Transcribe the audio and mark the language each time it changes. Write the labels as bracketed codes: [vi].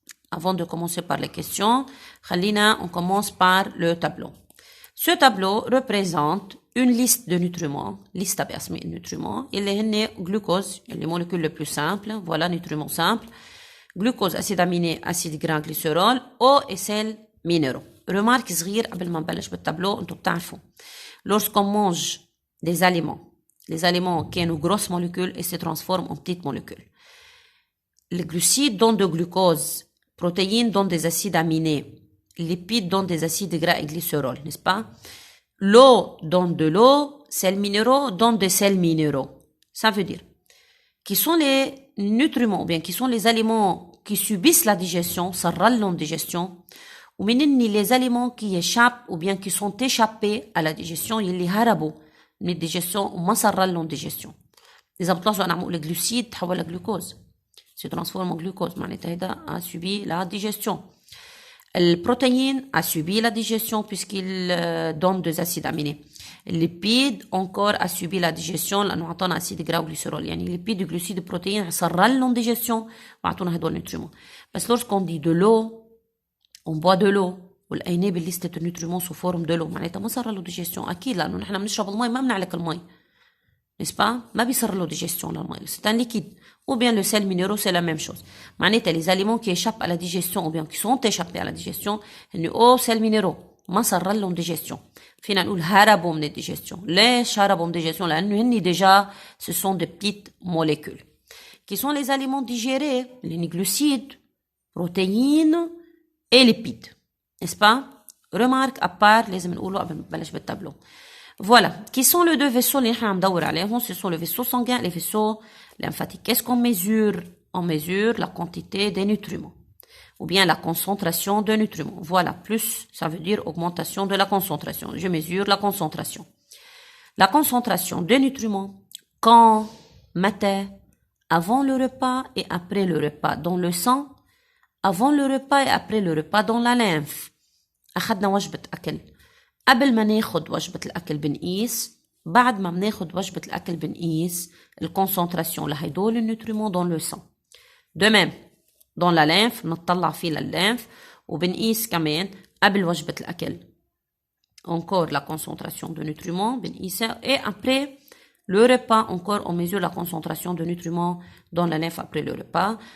[fr] Avant de commencer par les questions, on commence par le tableau. Ce tableau représente une liste de nutriments, liste de nutriments. Il y a glucose, les molécules les plus simples, voilà, nutriments simples. Glucose, acide aminé, acide gras, glycérol, eau et sels minéraux. Remarque [ar] صغير قبل ما نبلش بالtableau, انتم بتعرفوا. [fr] Lorsqu'on mange des aliments, les aliments qui ont une grosse molécule et se transforment en petites molécules. Les glucides donnent de glucose, protéines donnent des acides aminés, lipides donnent des acides gras et glycérol, n'est-ce pas? L'eau donne de l'eau, sels minéraux donnent des sels minéraux. Ça veut dire, qui sont les nutriments, ou bien qui sont les aliments qui subissent la digestion, ça rallonge la digestion, ou bien les aliments qui échappent, ou bien qui sont échappés à la digestion, ils les harabou, la digestion, ou ça rallonge la digestion. Les avantages, on a les glucides, تحول la glucose, se transforme en glucose, [ar] معناتها هذا [fr] a subi la digestion. Le protéine a subi la digestion puisqu'il donne des acides aminés. Le lipide encore a subi la digestion [ar] لأنه عطانا [fr] acide gras ou glycérol. [ar] يعني lipide, glucides, protéines صرّل لهم digestion وعطونا هدول nutriments. بس [fr] lorsqu'on dit de l'eau, [ar] on boit de l'eau والأيناب لستة النutriments [fr] sous forme de l'eau [ar] معناتها ما صار له digestion أكيد لأنه نحن بنشرب المي ما بنعلق المي. [fr] N'est-ce pas? [ar] ما بيصير له digestion للمي. [fr] C'est un liquide. Ou bien le sel minéraux, c'est la même chose. معناتها les aliments qui échappent à la digestion ou bien qui sont échappés à la digestion, إنه أو sel minéraux [ar] ما صار لهم [fr] digestion. [ar] فينا نقول هربوا من الdigestion. ليش هربوا من الdigestion؟ لأنه هني [fr] déjà ce sont des petites molécules. Qui sont les aliments digérés, les glucides, protéines et lipides. N'est-ce pas? Remarque à part [ar] لازم نقوله قبل ما نبلش بالtableau. [fr] Voilà. Qui sont les deux vaisseaux [ar] اللي نحن ندور عليهم? [fr] Ce sont le vaisseau sanguin et les vaisseaux lymphatique. Qu'est-ce qu'on mesure? On mesure la quantité des nutriments ou bien la concentration de nutriments. Voilà, plus, ça veut dire augmentation de la concentration. Je mesure la concentration. La concentration de nutriments, quand, matin, avant le repas et après le repas dans le sang, avant le repas et après le repas dans la lymphe. [ar] أخذنا وجبة أكل. قبل ما ناخد وجبة الأكل بنقيس. بعد ما بناخد وجبة الأكل بنقيس الكونسنتراسيون لهيدول النوتريمون [fr] dans le sang. De même, dans la lymphe, [ar] نطلع فيه للليمف وبنقيس كمان قبل وجبة الأكل. [fr] Encore la concentration de nutriments, [ar] بنقيسها. [fr] Et après le repas, encore on mesure la concentration de nutriments dans la lymphe après le repas.